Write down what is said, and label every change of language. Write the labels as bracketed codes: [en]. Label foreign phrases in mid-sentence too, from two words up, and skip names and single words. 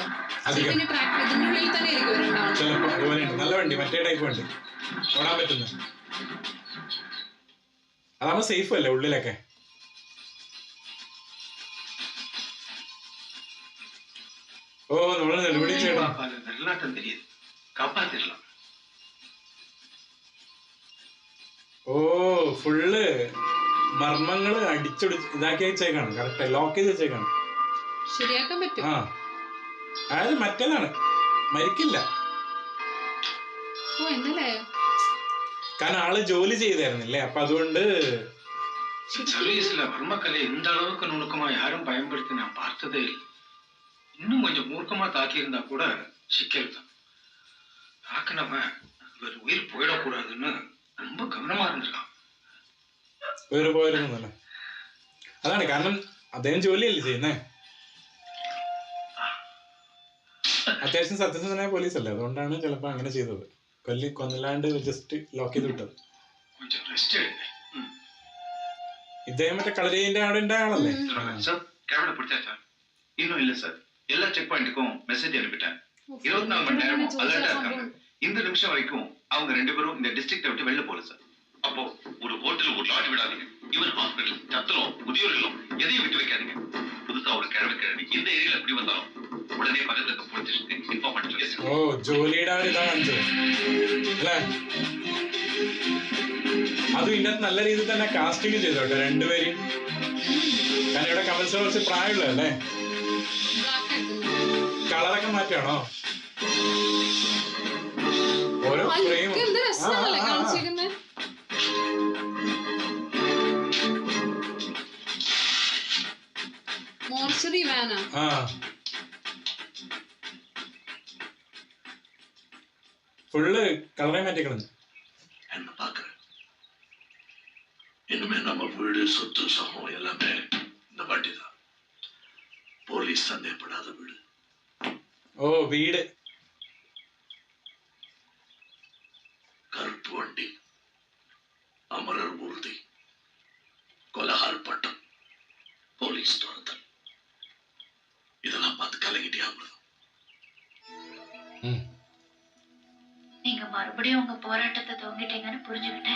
[ml] ഇതിന്റെ ട്രാക്ടർ ഇതിന്റെ ഉള്ളിൽ തന്നെ ആയിരിക്കും. ചിലപ്പോ അതുപോലെ ഉണ്ട്. നല്ല വണ്ടി, മറ്റേ ടൈപ്പ് വണ്ടി ഓടാൻ പറ്റുന്ന. അതാകുമ്പോ സേഫ് അല്ലേ ഉള്ളിലൊക്കെ. ഓ നമ്മള് നെടുപടി ചെയ്യണം. [ta] വെള്ളാട്ടം தெரியுது, காப்பாத்திடலாம். [ml] ഓ ഫുള്ള് മർമ്മങ്ങള് അടിച്ചൊടിച്ച് ഇതാക്കി വെച്ചേക്കാണ്, [en] correct lock [ml] ചെയ്ത് വെച്ചേക്കാണ്. ശരിയാക്കാൻ പറ്റും. ആ അതായത് മറ്റേതാണ്, മരിക്കില്ല. ഓ എന്നല്ലേ, കാരണം ആള് ജോലി ചെയ്തായിരുന്നില്ലേ, അപ്പൊ അതുകൊണ്ട് [ta] சர்வீஸ்ல வர்மக்கலை இந்த அளவுக்கு நுணுக்கமா யாரும் பயன்படுத்தி நான் பார்த்ததே இல்லை. இன்னும் கொஞ்சம் மூர்க்கமா தாக்கியிருந்தா கூட சிக்கல் தான். தாக்குனவன் இவர் உயிர் போயிடக்கூடாதுன்னு ரொம்ப கவனமா இருந்திருக்கான். [ml] വേറെ പോയിരുന്നല്ലേ, അതാണ് കാരണം അദ്ദേഹം ജോലിയല്ലേ ചെയ്യുന്നേ. അത്യാവശ്യം സത്യസന്ധനായ പോലീസല്ലേ, അതുകൊണ്ടാണ് ചിലപ്പോ അങ്ങനെ ചെയ്തത്. കൊന്നില്ലാണ്ട് [en] just lock [ml] ചെയ്ത് വിട്ടത്. [ta] கொஞ்சம் ரெஸ்ட் எடுங்க. [ml] ഇദ്ദേഹം മറ്റേ കളരിന്റെ അവിടെ ഉണ്ടായ ആളല്ലേ. [ta] சார் கேமரா பிடிச்சாச்சா? இன்னும் இல்ல சார். எல்லா செக் பாயிண்ட்டுக்கும் மெசேஜ் அனுப்பிட்டேன். 24 மணி நேரமும் அலர்ட்டா இருக்காங்க. இந்த நிமிஷம் வரைக்கும் அவங்க 2 பேரும் இந்த டிஸ்ட்ரிக்ட விட்டு வெளில போல சார். அப்போ ஒரு ஹோட்டல் ஒரு லாட்ஜ் விடாதீங்க. ஈவன் ஹாஸ்பிடல், சத்திரம், முதியோர் இல்லம் எதையும் விட்டு வைக்காதீங்க. புதுசா ஒரு கிழவி இந்த ஏரியால எப்படி வந்தாலும் உடனே பக்கத்துல இருக்க போலீஸ் ஸ்டேஷனுக்கு இன்ஃபார்ம் பண்ணி சொல்லி. [ml] ഓ ജോലിയുടെ ഒരു ഇതാ കാണിച്ചത് അല്ലേ. അതും ഇതിനകത്ത് നല്ല രീതിയിൽ തന്നെ കാസ്റ്റിംഗ് ചെയ്തു കേട്ടോ രണ്ടുപേരും. കാരണം ഇവിടെ കമൽ സാർ കുറച്ച് പ്രായമുള്ളതല്ലേ. കളറൊക്കെ മാറ്റാണോ ഓരോ ഫ്രെയിം. എന്ത് രസമാണല്ലേ കാണിച്ചിരിക്കുന്നത്. മോർച്ചറി വാനാ. ആ ഫുള്ള് കളറേ മാറ്റിക്കളഞ്ഞു. [ta] என்ன பாக்குறேன், இனிமே நம்ம வீடு சொத்து சமம் எல்லாமே இந்த வாட்டி தான். போலீஸ் சந்தேகப்படாத வீடு. [ml] ഓ വീട്, [ta] கருப்பு வண்டி, அமரர் ஊர்தி, கொலகார் பட்டம், போலீஸ் துரத்தல், இதெல்லாம் பார்த்து கலங்கிட்டே ஆகுது. நீங்க மறுபடியும் உங்க போராட்டத்தை துவங்கிட்டீங்கன்னு புரிஞ்சுக்கிட்டேன்.